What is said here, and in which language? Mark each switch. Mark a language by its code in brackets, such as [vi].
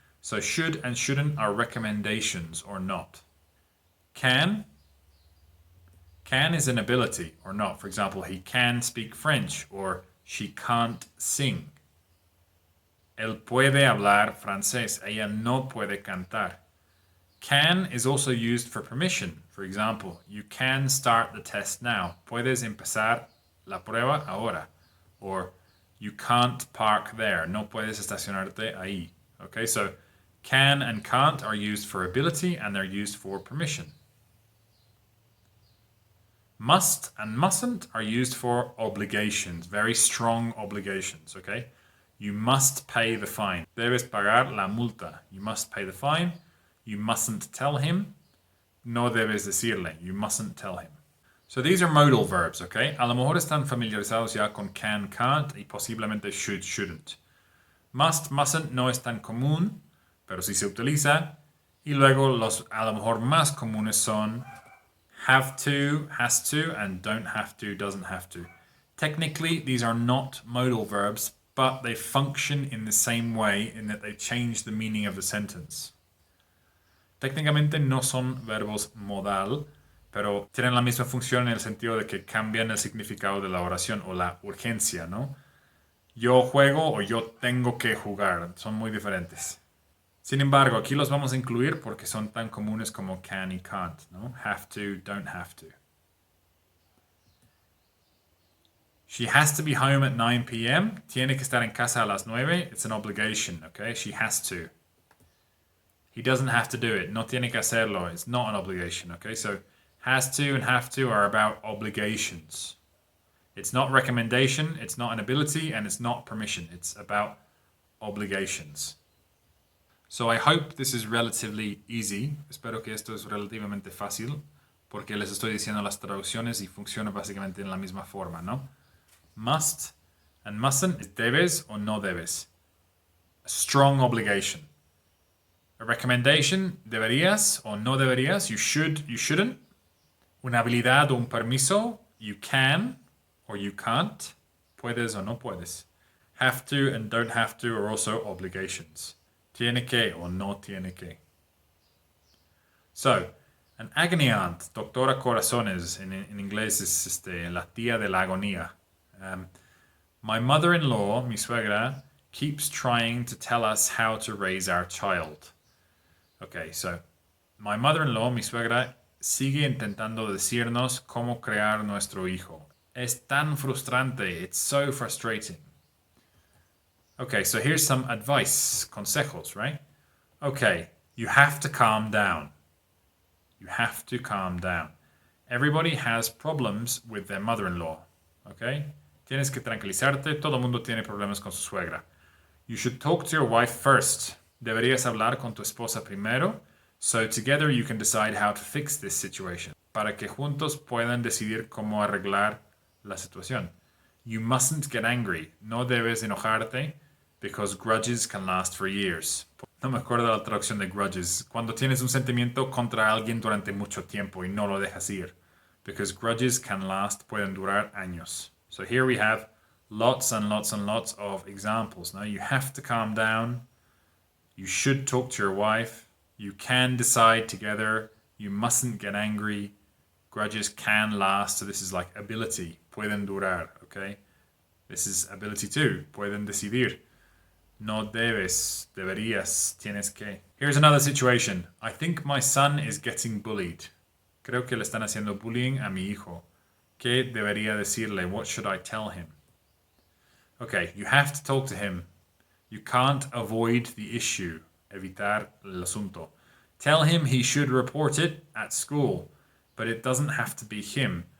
[en] So should and shouldn't are recommendations or not. Can is an ability or not. For example, he can speak French or she can't sing. [es] Él puede hablar francés. Ella no puede cantar. [en] Can is also used for permission. For example, you can start the test now. [es] Puedes empezar la prueba ahora. [en] Or you can't park there. [es] No puedes estacionarte ahí. [en] Okay, so can and can't are used for ability and they're used for permission. Must and mustn't are used for obligations, very strong obligations, okay? You must pay the fine. [es] Debes pagar la multa. [en] You must pay the fine. You mustn't tell him. [es] No debes decirle. [en] You mustn't tell him. So these are modal verbs, okay? [es] A lo mejor están familiarizados ya con can, can't y posiblemente should, shouldn't. Must, mustn't no es tan común, pero sí se utiliza. Y luego los a lo mejor más comunes son have to, has to, and don't have to, doesn't have to. [en] Technically, these are not modal verbs, but they function in the same way in that they change the meaning of the sentence. [es] Técnicamente no son verbos modal, pero tienen la misma función en el sentido de que cambian el significado de la oración o la urgencia, ¿no? Yo juego o yo tengo que jugar, son muy diferentes. Sin embargo, aquí los vamos a incluir porque son tan comunes como can y can't, ¿no? [en] Have to, don't have to. She has to be home at 9 p.m. [es] Tiene que estar en casa a las 9. [en] It's an obligation, okay? She has to. He doesn't have to do it. [es] No tiene que hacerlo. [en] It's not an obligation, okay? So has to and have to are about obligations. It's not recommendation, it's not an ability, and it's not permission. It's about obligations. So I hope this is relatively easy. [es] Espero que esto es relativamente fácil porque les estoy diciendo las traducciones y funciona básicamente en la misma forma, ¿no? [en] Must and mustn't is [es] debes o no debes. [en] A strong obligation. A recommendation, [es] deberías o no deberías. [en] You should, you shouldn't. [es] Una habilidad o un permiso, [en] you can or you can't. [es] Puedes o no puedes. [en] Have to and don't have to are also obligations. [es] Tiene que o no tiene que. [en] So, an agony aunt, [es] doctora corazones, en inglés es la tía de la agonía. [en] My mother-in-law, mi suegra, keeps trying to tell us how to raise our child. Okay, so, my mother-in-law, [es] mi suegra, sigue intentando decirnos cómo crear nuestro hijo. Es tan frustrante. [en] It's so frustrating. Okay, so here's some advice, consejos, right? Okay, you have to calm down. You have to calm down. Everybody has problems with their mother-in-law, okay? [es] Tienes que tranquilizarte, todo el mundo tiene problemas con su suegra. [en] You should talk to your wife first. [es] Deberías hablar con tu esposa primero, [en] so together you can decide how to fix this situation. [es] para que juntos puedan decidir cómo arreglar la situación. [en] You mustn't get angry. [es] No debes enojarte [en] because grudges can last for years. [es] No me acuerdo la traducción de grudges. Cuando tienes un sentimiento contra alguien durante mucho tiempo y no lo dejas ir. [en] Because grudges can last, [es] pueden durar años. [en] So here we have lots and lots and lots of examples. Now you have to calm down. You should talk to your wife. You can decide together. You mustn't get angry. Grudges can last. So this is like ability. [es] Pueden durar, [en] okay? This is ability too. [es] Pueden decidir. No debes, deberías, tienes que. [en] Here's another situation. I think my son is getting bullied. [es] Creo que le están haciendo bullying a mi hijo. ¿Qué debería decirle? [en] What should I tell him? Okay, you have to talk to him. You can't avoid the issue. [es] Evitar el asunto. [en] Tell him he should report it at school, but it doesn't have to be him.